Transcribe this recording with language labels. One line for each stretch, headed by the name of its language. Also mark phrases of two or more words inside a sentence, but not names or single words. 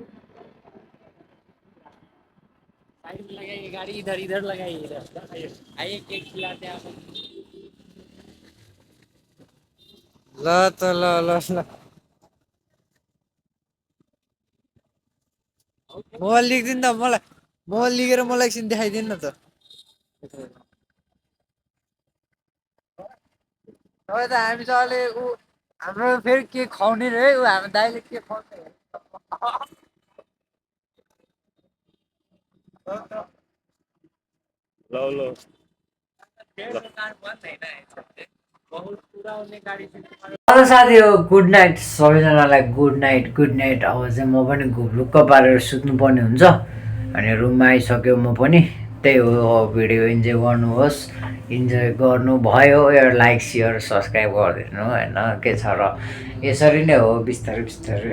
Hindi: साइड में लगाइए गाड़ी, इधर इधर लगाइए, इधर आइए केक खिलाते हैं आपको।
Nepali: ल त ल ल ल म लेख्दिनँ त मलाई म लिखेर मलाई एकछिन देखाइदिनु न त तपाईँ त हामी चाहिँ अहिले ऊ हाम्रो फेरि के खुवाउने रे ऊ हाम्रो दाइले के खुवाउने
Hindi: लो लो बहुत पूरा होने गाड़ी से
Nepali: हेलो साथी हो
English: good night
Nepali: सबैजनालाई
English: good night
Nepali: अब चाहिँ म पनि घुप्लुक्क पारेर सुत्नुपर्ने हुन्छ अनि रुममा आइसक्यो म पनि त्यही हो भिडियो इन्जोय गर्नुहोस् इन्जोय गर्नुभयो एउटा
English: like share subscribe
Nepali: गरिदिनु होइन के छ र यसरी नै हो बिस्तारै बिस्तारै